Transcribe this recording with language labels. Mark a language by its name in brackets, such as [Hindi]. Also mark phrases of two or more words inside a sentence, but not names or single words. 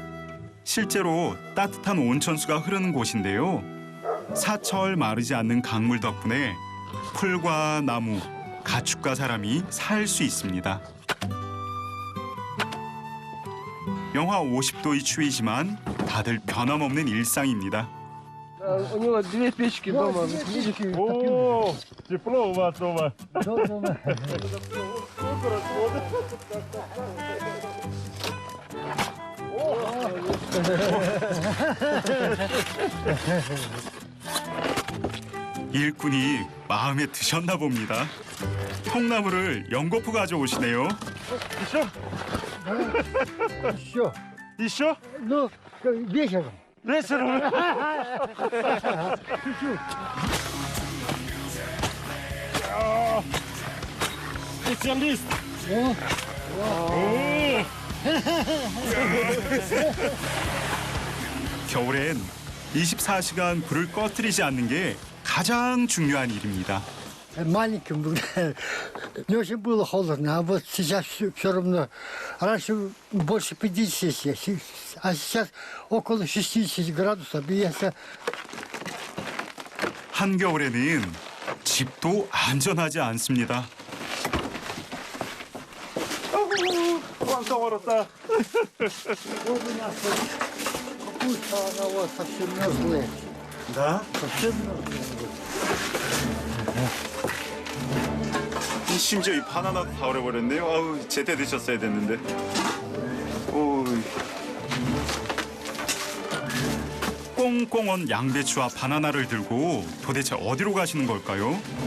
[Korean] 실제로 따뜻한 온천수가 흐르는 곳인데요. 사철 마르지 않는 강물 덕분에 풀과 나무, 가축과 사람이 살 수 있습니다. 영하 50도의 추위지만 다들 변함없는 일상입니다. [Russian] У него 2 печки дома. Видите? О, тепло у вас дома. [Korean] 일꾼이 마음에 드셨나 봅니다. 통나무를 연거푸 가져오시네요. [Russian] Еще. Еще? Ну, вечером. 레스로. Специалист. [Korean] 겨울엔 24시간 불을 꺼뜨리지 않는 게 가장 중요한 일입니다. [Russian] Маленьким был, не очень было холодно, а вот сейчас все равно. Раньше больше 50, а сейчас около 60 градусов. И если [Korean] 한겨울에는 집도 안전하지 않습니다. [Russian] Вам ворот다. вот у нас капуста, она вот совсем мерзлая. Да? Совсем мерзлая. [Korean] 심지어 이 바나나도 다 얼어버렸네요. 아우, 제때 드셨어야 됐는데. 오. 꽁꽁 언 양배추와 바나나를 들고 도대체 어디로 가시는 걸까요?